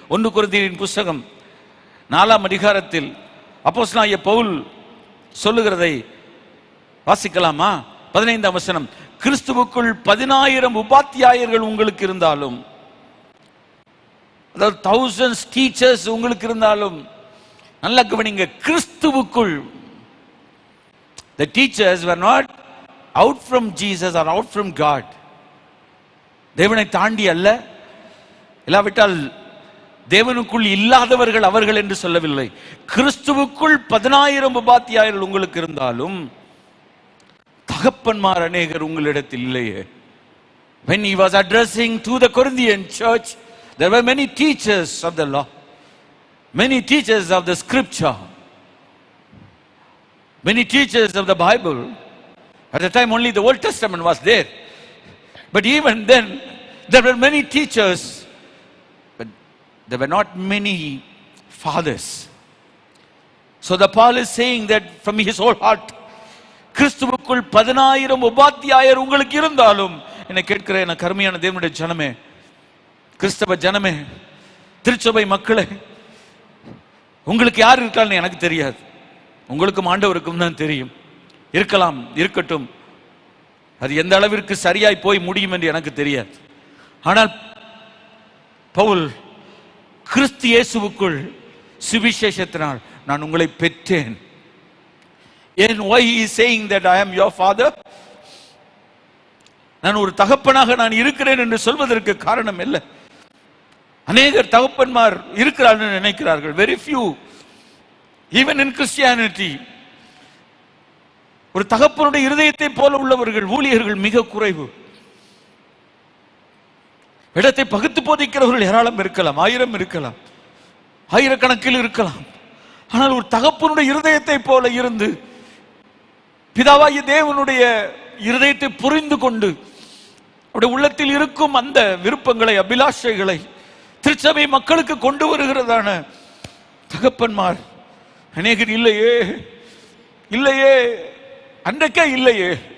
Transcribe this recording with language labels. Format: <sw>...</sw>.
<ta>1 கொரிந்தியரின் புஸ்தகம் 4ஆம் அதிகாரத்தில் அப்போஸ்தலனாகிய பவுல் சொல்லுகிறதை வாசிக்கலாமா? 15ஆம் வசனம். கிறிஸ்துவுக்குள் 10,000 உபாத்தியாயர்கள் உங்களுக்கு இருந்தாலும், அதாவது</ta> <en>thousands teachers</en> <ta>உங்களுக்கு இருந்தாலும், நல்லா கவனிங்க, கிறிஸ்துவுக்குள்.</ta> <en>The teachers were not out from Jesus or out from God.</en> <ta>தேவனை தாண்டி அல்ல, இல்லாவிட்டால் தேவனுக்குள் இல்லாதவர்கள் அவர்கள் என்று சொல்லவில்லை. கிறிஸ்துவுக்குள் 10,000 உபாத்தியாயர்கள் உங்களுக்கு இருந்தாலும் தகப்பன்மார் அநேகர் உங்களிடத்தில் இல்லையே.</ta> <en>When he was addressing to the Corinthian church, there were many teachers of the law, many teachers of the scripture, many teachers of the Bible. At the time only the Old Testament was there, but even then there were many teachers, but there were not many fathers. So the Paul is saying that from his whole heart,</en> <ta>கிறிஸ்துவுக்குள் 10,000 உபாத்தியாயர் உங்களுக்கு இருந்தாலும், என்னை கேட்கிற என கருமையான தேவனுடைய ஜனமே, கிறிஸ்தவ ஜனமே, திருச்சபை மக்களே, உங்களுக்கு யார் இருக்கான்னு எனக்கு தெரியாது. உங்களுக்கும் ஆண்டவருக்கும் தான் தெரியும். இருக்கலாம், இருக்கட்டும். அது எந்த அளவிற்கு சரியாய் போய் முடியும் என்று எனக்கு தெரியாது. ஆனால் பவுல் கிறிஸ்து இயேசுவுக்குள் சுவிசேஷத்தினால் நான் உங்களை பெற்றேன்.</ta> <en>And why he is saying that I am your father?</en> <ta>நான் ஒரு தகப்பனாக நான் இருக்கிறேன் என்று சொல்வதற்கு காரணம் இல்லை. அநேகர் தகப்பன்மார் இருக்கிறார்கள் நினைக்கிறார்கள்.</ta> <en>Very few, even in Christianity.</en> <ta>ஒரு தகப்பனுடைய இருதயத்தை போல உள்ளவர்கள், ஊழியர்கள் மிக குறைவு. இடத்தை பகுத்து போதிக்கிறவர்கள் ஏராளம் இருக்கலாம், 1000 இருக்கலாம், ஆயிரக்கணக்கில் இருக்கலாம். ஆனால் ஒரு தகப்பனுடைய இருதயத்தை போல இருந்து பிதாவாகிய தேவனுடைய இருதயத்தை புரிந்து கொண்டு அவருடைய உள்ளத்தில் இருக்கும் அந்த விருப்பங்களை, அபிலாஷைகளை திருச்சபை மக்களுக்கு கொண்டு வருகிறதான தகப்பன்மார் அநேகர் இல்லையே, இல்லையே, அன்றைக்கே இல்லையே.</ta>